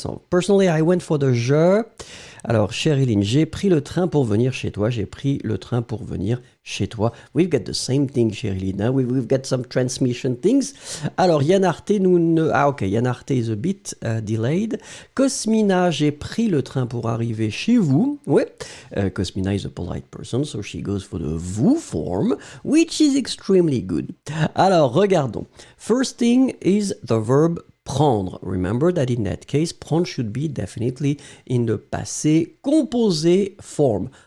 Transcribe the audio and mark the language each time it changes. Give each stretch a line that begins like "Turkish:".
English: Personally, I went for the je.
French: Alors, Sherilyn, j'ai pris le train pour venir chez toi. J'ai pris le train pour venir chez toi.
English: We've got the same thing, Sherilyn.
French: Hein?
English: We've got some transmission things. Alors, Yanarte, Yanarte is a bit delayed.
French: Cosmina, j'ai pris le train pour arriver chez vous. Ouais.
English: Cosmina is a polite person, so she goes for the vous form, which is extremely good.
French: Alors, regardons.
English: First thing is the verb prendre. Remember that in that case, prendre should be definitely in the passé composé form.